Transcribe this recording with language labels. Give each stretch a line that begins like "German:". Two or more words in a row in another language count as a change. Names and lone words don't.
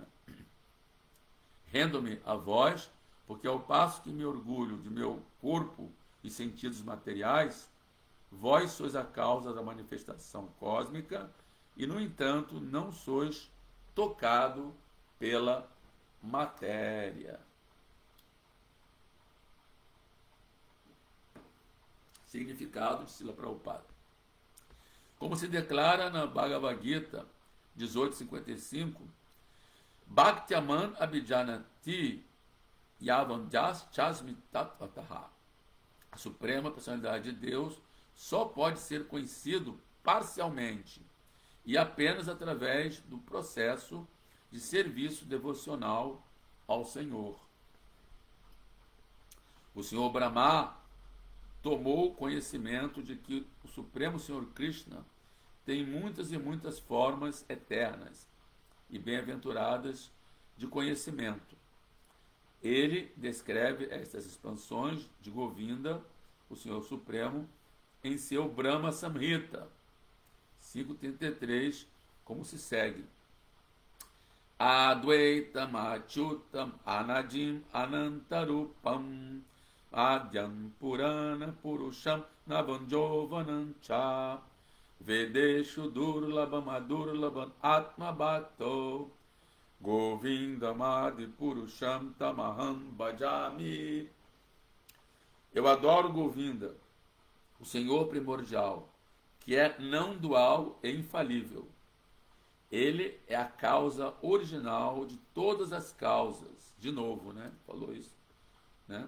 Portuguese: Rendo-me a vós, porque ao passo que me orgulho de meu corpo e sentidos materiais, vós sois a causa da manifestação cósmica e, no entanto, não sois tocado pela matéria. Significado de Srila Prabhupada. Como se declara na Bhagavad Gita 18:55,
Sanskrit: Bhaktiaman abhijanati yavanjas chasmi tatvataha.
Portuguese: A Suprema Personalidade de Deus só pode ser conhecido parcialmente e apenas através do processo de serviço devocional ao Senhor. O Senhor Brahma tomou conhecimento de que o Supremo Senhor Krishna tem muitas e muitas formas eternas e bem-aventuradas de conhecimento. Ele descreve estas expansões de Govinda, o Senhor Supremo, em seu Brahma Samhita 5.33, como se segue.
Sanskrit: Advaitam Achyutam Anadim Anantarupam Adyam Purana Purusham Navanjovanam Cha Vedeshu Durlabam Adurlabam Atma Bhakto Govindamadi Purusham Tamaham Bhajami.
Portuguese: Eu adoro Govinda, o Senhor primordial, que é não dual e infalível. Ele é a causa original de todas as causas. De novo, né? Falou isso, né?